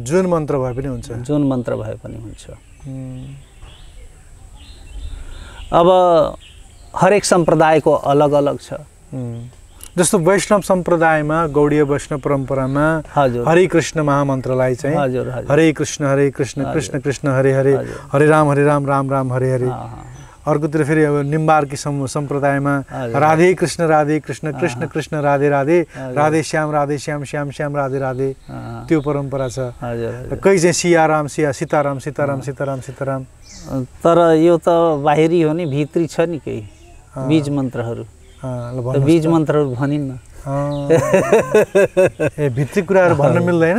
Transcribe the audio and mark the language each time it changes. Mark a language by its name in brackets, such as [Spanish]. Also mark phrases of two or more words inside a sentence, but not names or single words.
[Nepali] जुन मन्त्र भए पनि हुन्छ। जुन मन्त्र भए पनि हुन्छ। अब हरेक सम्प्रदायको अलग अलग छ। जस्तो वैष्णव सम्प्रदायमा, गौडीय वैष्णव परम्परामा हरे कृष्ण महामन्त्रलाई चाहिँ हरे कृष्ण कृष्ण कृष्ण हरे हरे, हरे राम राम राम हरे हरे। अर्कोतिर फेरि अब निम्बार्की सम्प्रदायमा राधे कृष्ण कृष्ण कृष्ण राधे राधे, राधे श्याम श्याम श्याम राधे राधे, त्यो परम्परा छ। कहीँ चाहिँ सीताराम सीताराम सीताराम सीताराम सीताराम। तर यो त बाहिरी हो नि, भित्री छ नि केही बीज मन्त्रहरू। बीज मन्त्रहरू भनिन्न। भित्री कुराहरू भन्न मिल्दैन।